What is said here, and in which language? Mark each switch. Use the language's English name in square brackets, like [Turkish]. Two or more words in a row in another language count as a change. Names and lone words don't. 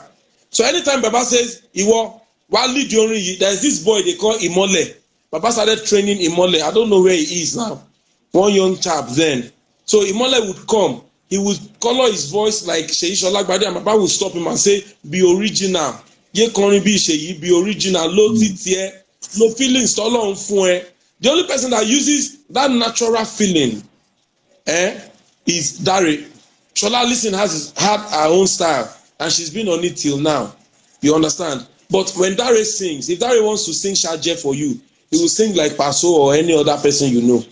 [English] So anytime Baba says, Iwo, Wali Diori, there's this boy they call Imole. Baba started training Imole. I don't know where he is now. One young chap then. So Imole would come. He would color his voice like Sheyi Olagbade, and Baba would stop him and say, be original. [Yoruba] Ye korin bi Sheyi, [English] be original. [Yoruba] Lo titiye, lo feelings tolorun fun e. [English] The only person that uses that natural feeling is Dari. Shola Listen had her own style, and she's been on it till now. You understand? But when Dari sings, if Dari wants to sing Shaje for you, he will sing like Paso or any other person you know.